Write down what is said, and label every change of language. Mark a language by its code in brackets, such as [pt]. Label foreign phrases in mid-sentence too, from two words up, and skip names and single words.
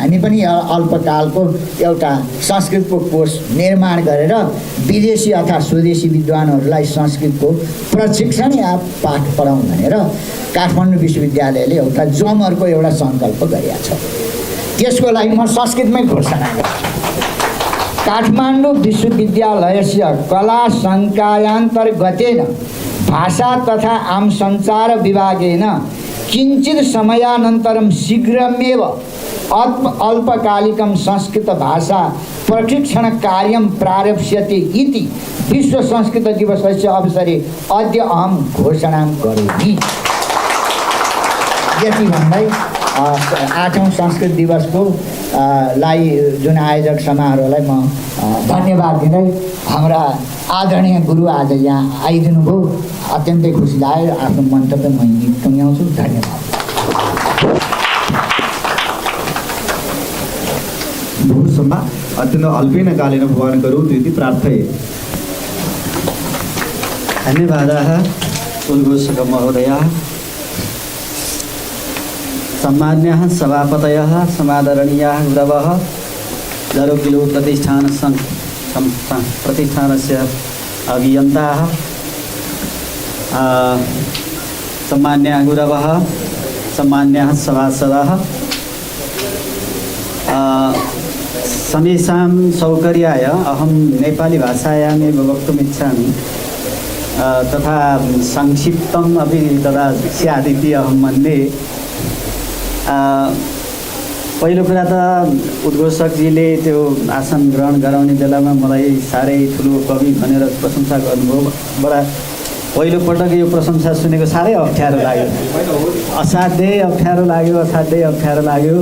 [ne] हामी पनि अल्पकालको एउटा संस्कृतको कोर्स निर्माण गरेर विदेशी अथवा स्वदेशी विद्वानहरूलाई संस्कृतको प्रशिक्षण या पाठ पढाउँ भनेर काठमाडौँ विश्वविद्यालयले एउटा जमर्को एउटा सङ्कल्प गरेका छ। त्यसको लागि म संस्कृतमै घोषणा गर्छु। [sa] काठमाडौँ विश्वविद्यालयस्य कला संकायान्तर्गतेन भाषा तथा आम सञ्चार विभागेन किञ्चित् समयानन्तरं शीघ्रमेव अल्पकालिकं संस्कृत भाषा प्रशिक्षण कार्यं प्रारप्स्यते इति विश्व संस्कृत दिवसस्य अवसरे अद्य अहं घोषणां करोमि। [ne] यति भन्दै 8औं संस्कृत दिवसको लाई जुन आयोजक समारोहलाई म धन्यवाद दिँदै हाम्रा आदरणीय गुरु आज यहाँ आइदिनु भयो, अत्यन्तै खुसी लाग्यो। आफ्नो मन्तव्य म यहीँ टुङ्ग्याउँछु। धन्यवाद। [sa] भूसम्मा अत्यन्त अल्पेन कालेन भवान् करोतु इति प्रार्थये। धन्यवादाः कुलघोषक महोदयाः, सम्मान्याः सभापतयः, समादरणीयाः गुरवः, जरुकिलो प्रतिष्ठानस्य अभियन्ताः, सम्मान्याः गुरवः, सम्मान्याः सभासदाः, समेषां सौकर्याय अहं नेपाली भाषायामेव वक्तुमिच्छामि तथा संक्षिप्तम् अपि तदा स्यादिति अहं मन्ये। [ne] पहिलो कुरा त उद्घोषकजीले त्यो आसन ग्रहण गराउने बेलामा मलाई साह्रै ठुलो कवि भनेर प्रशंसा गर्नुभयो। बडा पहिलोपटक यो प्रशंसा सुनेको साह्रै अप्ठ्यारो लाग्यो, असाध्यै अप्ठ्यारो लाग्यो।